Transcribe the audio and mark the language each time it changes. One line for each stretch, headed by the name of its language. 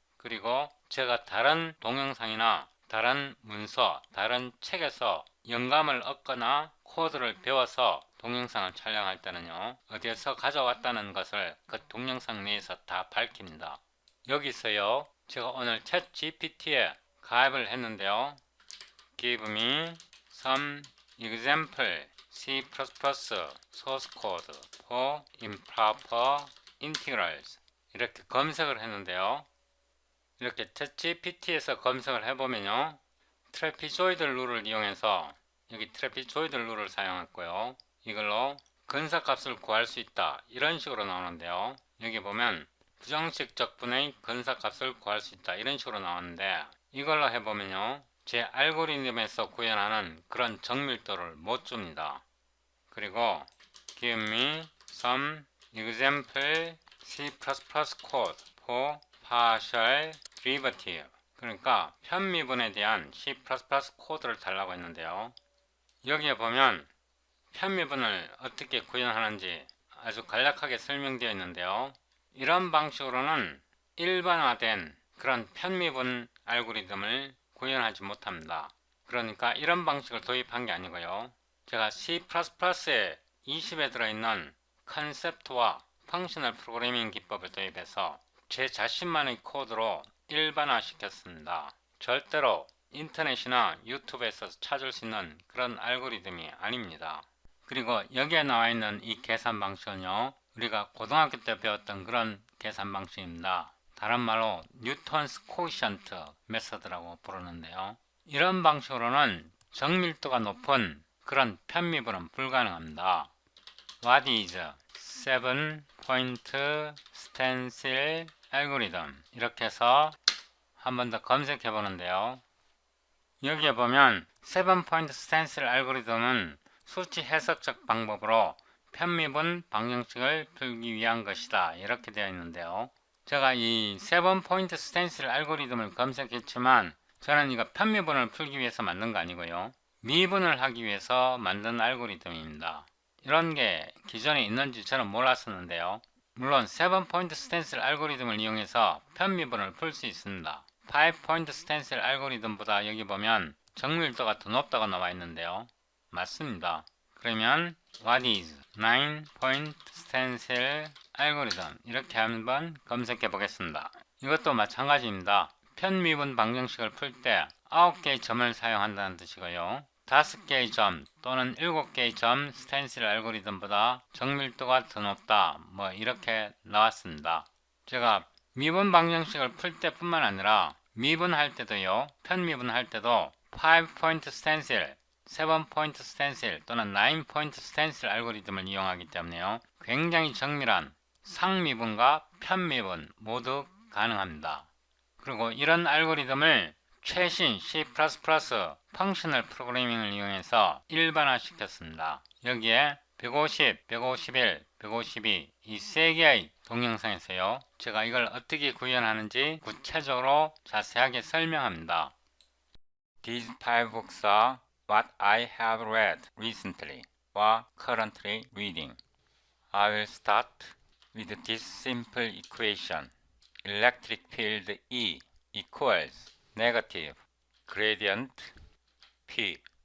Korean: 그리고 제가 다른 동영상이나 다른 문서, 다른 책에서 영감을 얻거나 코드를 배워서 동영상을 촬영할 때는요. 어디에서 가져왔다는 것을 그 동영상 내에서 다 밝힙니다. 여기서요. 제가 오늘 챗 GPT에 가입을 했는데요.
English: Give me some example C++ source code for improper integrals
Korean: 이렇게 검색을 했는데요. 이렇게 챗GPT에서 검색을 해보면요. 트래피조이드 룰을 이용해서 여기 트래피조이드 룰을 사용했고요. 이걸로 근사값을 구할 수 있다. 이런 식으로 나오는데요. 여기 보면 부정식 적분의 근사값을 구할 수 있다. 이런 식으로 나오는데 이걸로 해보면요. 제 알고리즘에서 구현하는 그런 정밀도를 못 줍니다. 그리고
English: Give me some example C++ code for partial derivative
Korean: 그러니까 편미분에 대한 C++ 코드를 달라고 했는데요. 여기에 보면 편미분을 어떻게 구현하는지 아주 간략하게 설명되어 있는데요. 이런 방식으로는 일반화된 그런 편미분 알고리즘을 구현하지 못합니다. 그러니까 이런 방식을 도입한 게 아니고요. 제가 C++에 20에 들어있는 컨셉트와 펑셔널 프로그래밍 기법을 도입해서 제 자신만의 코드로 일반화 시켰습니다. 절대로 인터넷이나 유튜브에서 찾을 수 있는 그런 알고리즘이 아닙니다. 그리고 여기에 나와 있는 이 계산 방식은요. 우리가 고등학교 때 배웠던 그런 계산 방식입니다. 다른 말로 뉴턴스 코이션트 메서드라고 부르는데요. 이런 방식으로는 정밀도가 높은 그런 편미분은 불가능합니다.
English: What is 7-point stencil algorithm?
Korean: 이렇게 해서 한 번 더 검색해 보는데요. 여기에 보면 7-point stencil algorithm은 수치 해석적 방법으로 편미분 방정식을 풀기 위한 것이다. 이렇게 되어 있는데요. 제가 이 7-point stencil 알고리즘을 검색했지만 저는 이거 편미분을 풀기 위해서 만든 거 아니고요. 미분을 하기 위해서 만든 알고리즘입니다. 이런 게 기존에 있는지 저는 몰랐었는데요. 물론 7-point stencil 알고리즘을 이용해서 편미분을 풀 수 있습니다. 5-point stencil 알고리즘보다 여기 보면 정밀도가 더 높다고 나와 있는데요. 맞습니다. 그러면
English: What is 9-point stencil algorithm?
Korean: 이렇게 한번 검색해 보겠습니다. 이것도 마찬가지입니다. 편미분 방정식을 풀 때 9개의 점을 사용한다는 뜻이고요. 5개의 점 또는 7개의 점 스텐실 알고리즘보다 정밀도가 더 높다. 뭐 이렇게 나왔습니다. 제가 미분 방정식을 풀 때뿐만 아니라 미분할 때도요. 편미분할 때도 5-point stencil 7-point stencil 또는 9-point stencil 알고리즘을 이용하기 때문에요. 굉장히 정밀한 상미분과 편미분 모두 가능합니다. 그리고 이런 알고리즘을 최신 C++ 펑셔널 프로그래밍을 이용해서 일반화 시켰습니다. 여기에 150, 151, 152 이 세 개의 동영상에서요. 제가 이걸 어떻게 구현하는지 구체적으로 자세하게 설명합니다.
English: These 5 books are what I have read recently or currently reading. I will start with this simple equation. Electric field E equals negative gradient P